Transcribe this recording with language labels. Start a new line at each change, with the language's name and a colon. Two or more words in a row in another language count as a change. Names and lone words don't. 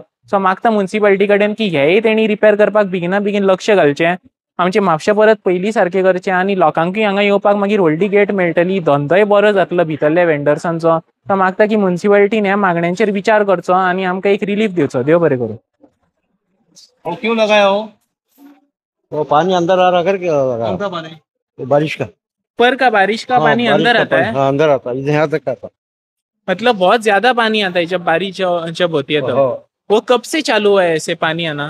Konkani: सो मागता म्युन्सिपालिटी कडेन की हेय तेणी रिपेर करपाक बेगिना बेगीन लक्ष घालचें. आमचे म्हापशा परत पयलीं सारकें करचें आनी लोकांकूय हांगा येवपाक मागीर व्हडली गेट मेळटली, धंदोय बरो जातलो भितरल्या वेंडर्सांचो. तो मागता की म्युन्सिपालिटीन ह्या मागण्यांचेर विचार करचो आनी आमकां एक रिलीफ दिवचो. देव बरें करूं.
Hindi: वो क्यों लगाया हो? वो पानी अंदर आ रहा करके लगा कौन सा पानी? वो बारिश का। ऊपर का बारिश का हाँ, पानी बारिश अंदर का आता पानी, है, हाँ अंदर आता है, इधर यहाँ तक आता मतलब बहुत ज्यादा पानी आता है जब बारिश जब होती है है। तो. हाँ, वो कब से चालू हुआ है ऐसे पानी आना?